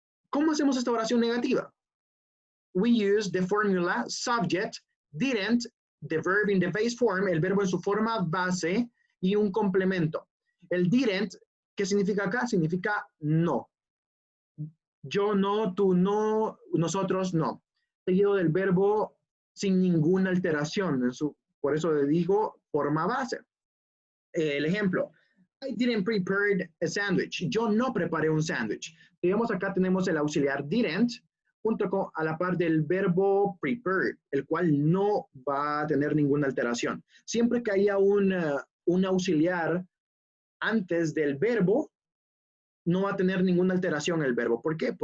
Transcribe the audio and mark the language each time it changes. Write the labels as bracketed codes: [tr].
[es] ¿Cómo hacemos esta oración negativa? [en] We use the formula subject, didn't, the verb in the base form, [es] el verbo en su forma base, y un complemento. El didn't, ¿qué significa acá? Significa no. Yo no, tú no, nosotros no. Seguido del verbo sin ninguna alteración. Por eso le digo forma base. El ejemplo. [en] I didn't prepare a sandwich. [es] Yo no preparé un sándwich. Digamos acá tenemos el auxiliar didn't junto con a la par del verbo prepare, el cual no va a tener ninguna alteración. Siempre que haya un auxiliar antes del verbo, no va a tener ninguna alteración el verbo. ¿Por qué?